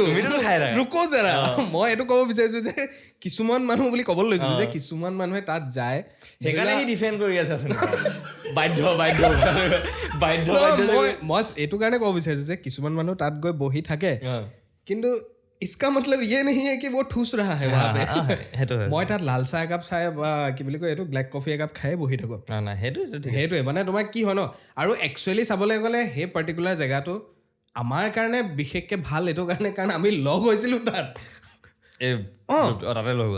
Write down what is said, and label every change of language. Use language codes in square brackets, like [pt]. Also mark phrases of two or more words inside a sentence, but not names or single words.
[as] তুমিতো খাই থাকা [hi] रुको ज़रा [as] মই এইটো ক'ব বিচাৰিছোঁ যে কিছুমান মানুহ বুলি ক'বলৈ লৈছিলোঁ যে কিছুমান মানুহে তাত যায় সেইকাৰণে সি ডিফেণ্ড কৰি আছে বাধ্য মই এইটো কাৰণে ক'ব বিচাৰিছোঁ যে কিছুমান মানুহ তাত গৈ বহি থাকে কিন্তু [hi] इसका मतलब ये नहीं है कि वो ठूस रहा है वहाँ पे [as] মই তাত লাল চাহ একাপ চাই বা কি বুলি কয় এইটো [en] black coffee [as] একাপ খাই বহি থাকোঁ সেইটোৱে মানে তোমাৰ কি হয় ন আৰু একচুৱেলি চাবলৈ গ'লে সেই পাৰ্টিকুলাৰ জেগাটো আমাৰ কাৰণে বিশেষকৈ ভাল এইটো কাৰণ আমি লগ হৈছিলোঁ তাত তাতে লগ